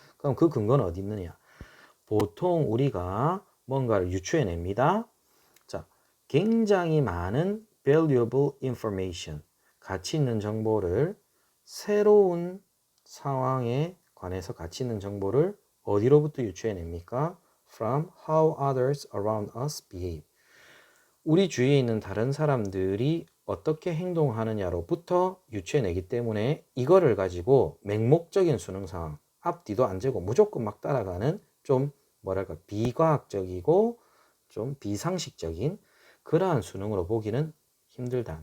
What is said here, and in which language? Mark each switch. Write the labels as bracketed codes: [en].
[ko] 그럼 그 근거는 어디 있느냐? 보통 우리가 뭔가를 유추해냅니다. 자, 굉장히 많은 [en] valuable information, [ko] 가치 있는 정보를 새로운 상황에 관해서 가치 있는 정보를 어디로부터 유추해냅니까? [en] From how others around us behave. [ko] 우리 주위에 있는 다른 사람들이 어떻게 행동하느냐로부터 유추해내기 때문에 이거를 가지고 맹목적인 수능 상황, 앞뒤도 안 재고 무조건 막 따라가는 좀 뭐랄까 비과학적이고 좀 비상식적인 그러한 수능으로 보기는 힘들다.